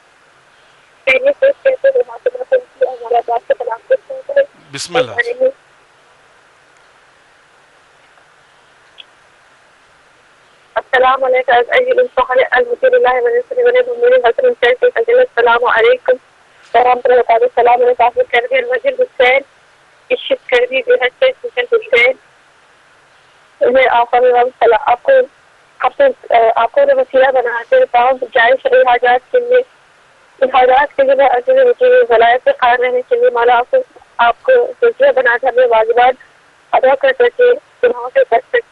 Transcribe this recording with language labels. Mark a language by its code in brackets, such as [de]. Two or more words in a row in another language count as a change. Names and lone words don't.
[ar] بسم اللہ. السلام علیکم السلام علیکم ورحمۃ اللہ تعالی. السلام علیکم کردی المجد حسین عشق کردی حسین [ur] میں آپ کو وسیلہ بناتے ہوں جائز حاجات کے لیے, ان حاجات کے لیے مجھے ولایت سے قائم رہنے کے لیے مولا آپ کو وسیلہ بنا کر اپنے واجبات ادا کر سکے, گناہوں سے بچ سکے.